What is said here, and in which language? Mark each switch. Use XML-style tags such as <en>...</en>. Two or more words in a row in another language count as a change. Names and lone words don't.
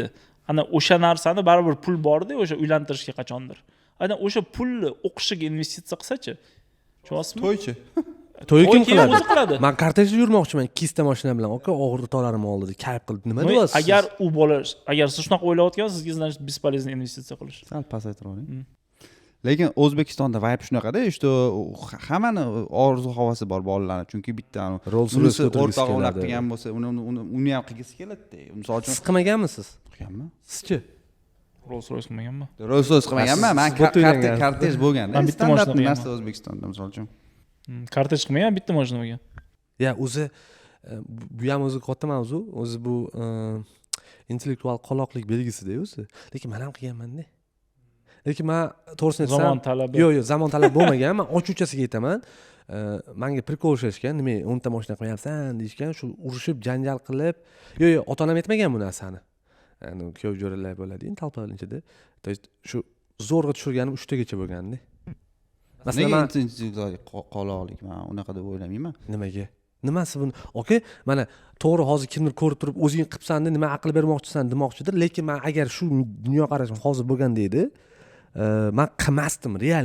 <uz>Ana o'sha narsani baribir pul bor-da, o'sha uylantirishga qachondir. Ana o'sha pulni o'qishiga investitsiya qilsa-chi? Tushunyapsizmi? To'ychi. To'y kim qiladi? O'zi qiladi. Men kortejda yurmoqchiman, kista mashina bilan. Aka, o'g'irtolarim oldida kayf qilib nima deyapsiz? Agar u bola, agar siz shunaqa o'ylayotgansiz, sizga</uz> <ru>значит бесполезно</ru> <uz>investitsiya qilish. Sal pasaytiravering. Lekin O'zbekistonda vibe shunaqada, что hammani orzu havasi bor bolalarning, chunki bitta Rolls-Royce o'rtoq o'ylab qilgan bo'lsa, uni ham qilgisi keladi-da. Misol uchun siz qilmaganmisiz? qilganmi? Sizchi? Rolls-Royce qilmaganmi? Rolls-Royce qilmaganman. Men kortej bo'lgan. Bitta mashina qilganman. narsa O'zbekistonda misol uchun. Kortej qilmagan, bitta mashina bo'lgan. Ya, o'zi bu ham o'zi katta mavzu. O'zi bu intellektual qoloqlik belgisida o'zi. Lekin men ham qilganman-da. Lekin men to'g'risini aytsam, Zamon talabi. Yo'q, zamon talabi bo'lmagan. Men ochuvchasiga aytaman. Menga prikol o'shashgan, nima 10 ta mashina qilyapsan deyishgan, shu urushib, janjal qilib, yo'q, ota-onam aytmagan bu narsani. Ya'ni kuyov jo'ralar bo'ladi-ku, talpalar ichida.</uz> <ru>То есть</ru> <uz>shu zo'rg'a tushirganim 3 tagacha bo'lganda. Masalan, qoloqlik men unaqa deb o'ylamayman. Nimaga? Nimasi buni? Oka, mana to'g'ri hozir kimdir ko'rib turib, o'zing qilibsan-da, nima aql bermoqchisan demoqchidir, lekin men agar shu dunyo qarashim hozir bo'lganda edi, men qilmasdim, realni.</uz>